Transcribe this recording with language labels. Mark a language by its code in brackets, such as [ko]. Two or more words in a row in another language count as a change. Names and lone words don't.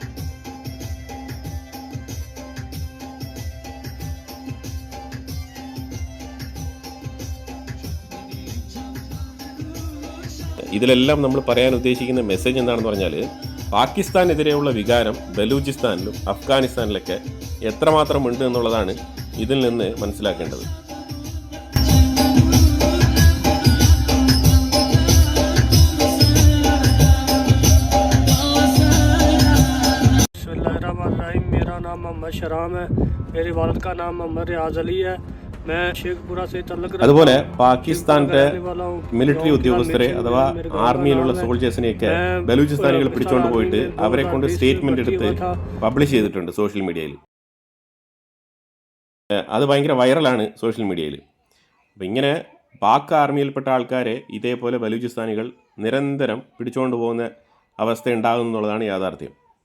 [ml] ഇതിലെല്ലാം നമ്മൾ പറയാൻ ഉദ്ദേശിക്കുന്ന മെസ്സേജ് എന്താണെന്ന് പറഞ്ഞാൽ, പാകിസ്ഥാനെതിരെയുള്ള വികാരം ബലൂചിസ്ഥാനിലും അഫ്ഗാനിസ്ഥാനിലൊക്കെ എത്രമാത്രം ഉണ്ട് എന്നുള്ളതാണ് ഇതിൽ നിന്ന് മനസ്സിലാക്കേണ്ടത്. [ur] میرا نام محمد شرام ہے، میری والد کا نام محمد ریاض علی ہے. میں شیخپورہ سے تعلق رکھتا ہوں. [ml] അതുപോലെ പാകിസ്ഥാന്റെ മിലിറ്ററി ഉദ്യോഗസ്ഥരെ അഥവാ ആർമിയിലുള്ള സോൾജേഴ്സിനെയൊക്കെ ബലൂചിസ്ഥാനികൾ പിടിച്ചുകൊണ്ട് പോയിട്ട് അവരെ കൊണ്ട് സ്റ്റേറ്റ്മെന്റ് എടുത്ത് പബ്ലിഷ് ചെയ്തിട്ടുണ്ട് [en] social media-il. [ml] അത് ഭയങ്കര വൈറലാണ് [en] social media-il. [ml] അപ്പം ഇങ്ങനെ പാക് ആർമിയിൽപ്പെട്ട ആൾക്കാരെ ഇതേപോലെ ബലൂചിസ്ഥാനികൾ നിരന്തരം പിടിച്ചുകൊണ്ട് പോകുന്ന അവസ്ഥ ഉണ്ടാകുന്നു എന്നുള്ളതാണ് യാഥാർത്ഥ്യം.